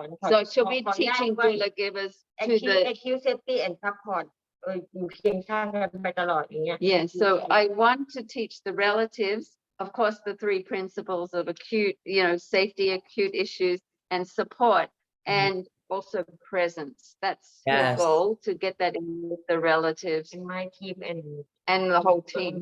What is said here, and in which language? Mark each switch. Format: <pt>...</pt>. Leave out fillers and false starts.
<en>So she'll be teaching doula givers to the acute safety and support.</en> <th>อยู่เคียงข้างกันไปตลอดอย่างเงี้ย</th> <en>Yeah, so I want to teach the relatives, of course, the three principles of acute, safety, acute issues, and support, and also presence. That's your Yes. goal, to get that in with the relatives and my team and the whole team.</en>